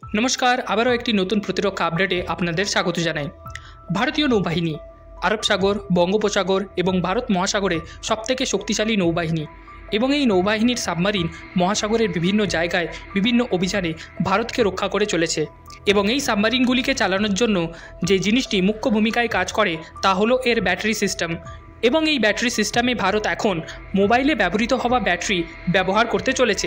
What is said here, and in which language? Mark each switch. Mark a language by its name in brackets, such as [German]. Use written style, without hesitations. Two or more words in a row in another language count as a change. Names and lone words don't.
[Bangla] নমস্কার আবারো এক নতুন প্রতিরক্ষা আপডেটে আপনাদের স্বাগত জানাই। ভারতীয় নৌবাহিনী আরব সাগর বঙ্গোপসাগর এবং ভারত মহাসাগরে সবথেকে শক্তিশালী নৌবাহিনী এবং এই নৌবাহিনীর সাবমারিন মহাসাগরের বিভিন্ন জায়গায় বিভিন্ন অভিযানে ভারতকে রক্ষা করে চলেছে এবং এই সাবমারিনগুলিকে চালানোর জন্য যে জিনিসটি মুখ্য ভূমিকায় কাজ করে তা হলো এর [English] battery system [Bangla] এবং এই [English] battery system [Bangla] ভারত এখন মোবাইলে ব্যবহৃত হওয়া ব্যাটারি ব্যবহার করতে চলেছে।